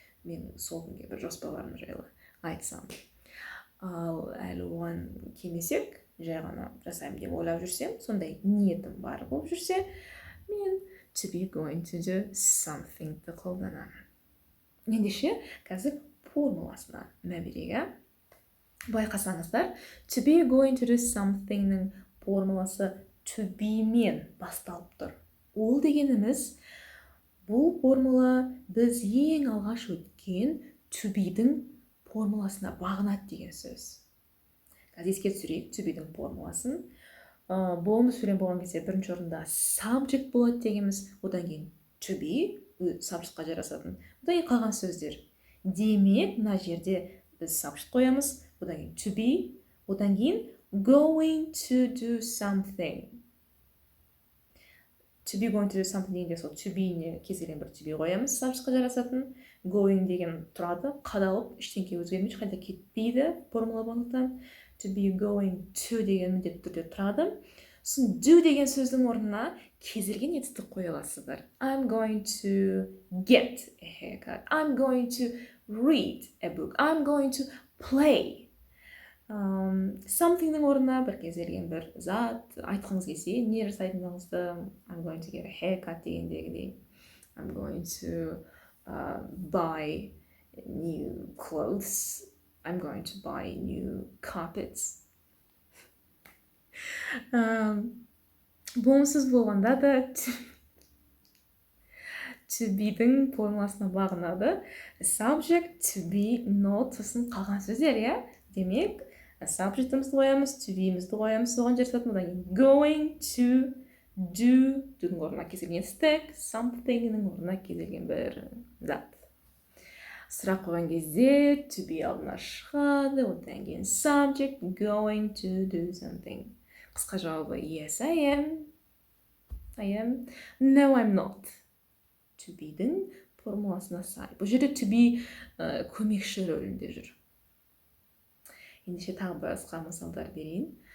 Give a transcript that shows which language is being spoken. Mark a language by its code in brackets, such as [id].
[kk] Мен сол күнге бір жоспарларым жайлы айтсам. Ал әлі оған келмесек, жай ғана жасаймын деп ойлап жүрсем, сондай ниетім бар болып жүрсе, мен to be going to do something-ді қолданамын. Ендеше, қазір формуласына мәберегі. Байқасаңыздар, to be going to do something-ның формуласы to be-мен басталып тұр. Ол дегеніміз, бұл формула біз ең алғаш өткен to be-дің формуласына бағынады деген сөз. Қазір еске түсірейік to be-дің формуласын. Болымды сөйлем болған кезде бірінші орында subject болады дегеніміз, одан кейін to be, subject-қа жарасатын. Одан кейін қалған сөздер. Демек, мына жерде біз subject қоямыз, одан кейін to be, одан кейін going to do something. To be going to do something дегенде сол to be-не кез келген бір to be қоямыз, subject-қа жарасатын. Going деген тұрады, қадалып, ештеңке өзгермейді, ешқайда кетпейді формула болғандықтан. To be going to деген міндетті түрде тұрады. Сосын do деген сөздің орнына кез келген етістік қоя аласыздар. [en] I'm going to get a haircut. I'm going to read a book. I'm going to play. [kk] Something-ның орнына бір кез келген бір зат айтқыңыз келсе, не жасайтыныңызды, [en] I'm going to get a haircut [kk] дегендегідей. [en] I'm going to buy new clothes. I'm going to buy new carpets. [kk] Болымсыз болғанда да to be-дің формуласына бағынады. Subject, to be, not, сосын қалған сөздер, Демек, subject-імізді қоямыз, to be-імізді қоямыз, соған жарасатын, одан кейін going to do, do-дің орнына кез келген етістік, something-ның орнына кез келген бір зат. Сұрақ қойған кезде to be алдына шығады, одан кейін subject, going to do something. Қысқа жауабы [en] yes, I am. I am. No, I'm not. [kk] To be-дің формуласына сай. Бұл жерде to be көмекші рөлінде жүр. Ендеше тағы басқа мысалдар берейін.